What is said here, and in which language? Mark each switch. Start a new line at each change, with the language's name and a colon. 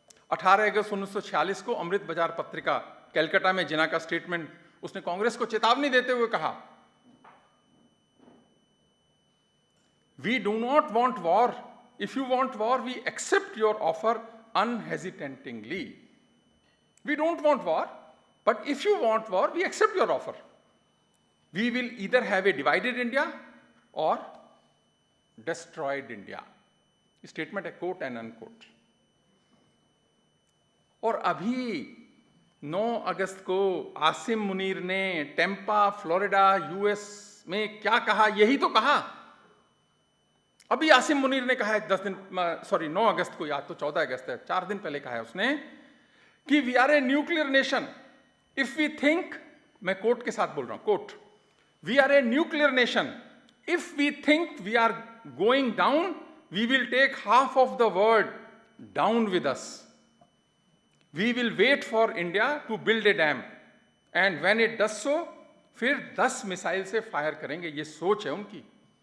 Hindi: 18 अगस्त 1946 को अमृत बाजार पत्रिका कलकत्ता में जिना का स्टेटमेंट, उसने कांग्रेस को चेतावनी देते हुए कहा,
English: We do not want war, if you want war we accept your offer unhesitatingly. We don't want war, but if you want war, we accept your offer. We will either have a divided India or destroyed India. Statement है, quote and unquote.
Hindi: और अभी 9 अगस्त को आसिम मुनीर ने Tampa, Florida, US में क्या कहा? यही तो कहा। अभी आसिम मुनीर ने कहा है 9 अगस्त को, याद तो 14 अगस्त है, 4 दिन पहले कहा है उसने कि
English: we are a nuclear nation if we think,
Hindi: मैं कोट के साथ बोल रहा हूं, coat,
English: we are a nuclear nation if we think we are going down we will take half of the world down with us, we will wait for India to build a dam and when it does so
Hindi: फिर 10 missile से fire करेंगे। ये सोच है उनकी।